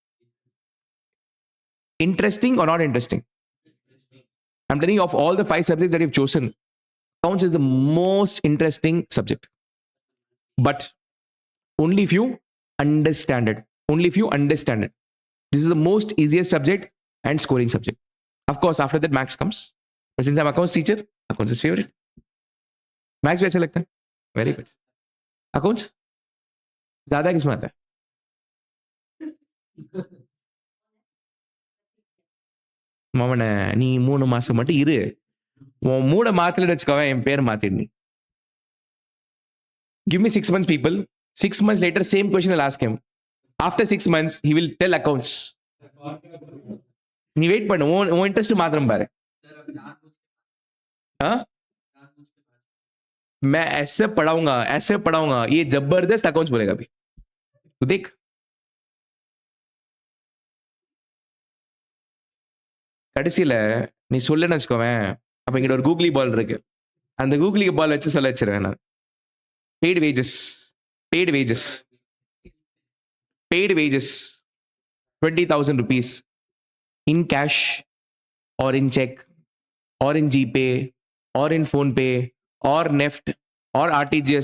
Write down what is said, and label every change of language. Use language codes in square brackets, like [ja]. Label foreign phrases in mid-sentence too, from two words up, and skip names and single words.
[en] Interesting or not interesting? I'm telling you, of all the 5 subjects that you've chosen, accounts is the most interesting subject. But only if you understand it. Only if you understand it. This is the most easiest subject and scoring subject. Of course, after that, maths comes. But since I'm accounts teacher, accounts is favorite. [hi] Maths भी अच्छा लगता है. [en] Very good. Accounts? [hi] ज़्यादा किसमें आता है? [ta] மாமன நீ 3 மாசம் மட்டும் இரு. உன் மூட மாத்தலன்னு வச்சுக்கோவேன், என் பேர் மாத்திடு. [en] Give me 6 months, people. 6 months later, same question I'll ask him. After 6 months, he will tell accounts. [ta] நீ வெயிட் பண்ணு, உன் இன்ட்ரெஸ்ட் மாத்திரம் பாரு. [hi] हाँ? मैं ऐसे पढ़ाऊंगा, ये जबरदस्त अकाउंट्स बोलेगा अभी. तो देख. [ta] கடைசியில நீ சொல்லுன்னு வச்சுக்கோவேன், அப்ப இங்கிட்ட ஒரு [en] googly ball [ta] இருக்கு. அந்த [en] googly ball [ta] வச்சு சொல்ல வச்சிருவேன் நான். [en] Paid wages, 20,000 rupees in cash or in check or in GPay or in PhonePe or NEFT or RTGS.